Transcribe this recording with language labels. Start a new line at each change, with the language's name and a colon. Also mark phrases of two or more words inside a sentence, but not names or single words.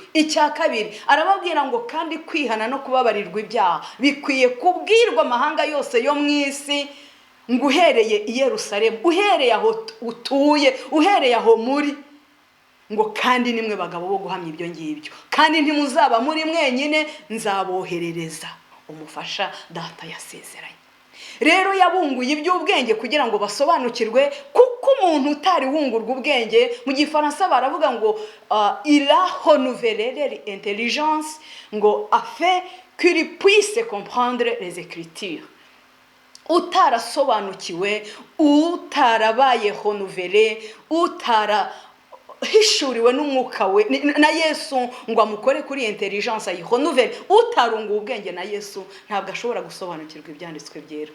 Kinyarwanda: Icya kabiri arababwira ngo kandi kwihana no kubabarirwa ibyaha bikwiye kubwirwa amahanga yose yo mu isi, ngo uhereye i Yerusalemu, uhereye aho utuye, uhereye aho muri, ngo kandi nimwe bagabo bo guhamya ibyo ngibyo, kandi ntimuzaba muri mwenyine, nzaboherereza umufasha data yasezeranye. Rero yabunguye iby'ubwenge kugira ngo basobanukirwe, kuko umuntu utari wungurwa ubwenge, mu gifaransa baravuga ngo
French: il a renouvelé l'intelligence,
Kinyarwanda: ngo
French: afin qu'il puisse comprendre les écritures.
Kinyarwanda: Utarasobanukiwe, utarabaye renouvelé, hishuriwe n'umwuka we na Yesu ngo amukore kuri intelligence ayihonuvere, utarunga ubwenge na Yesu ntabwo ashobora gusobanukirwa ibyanditswe byera.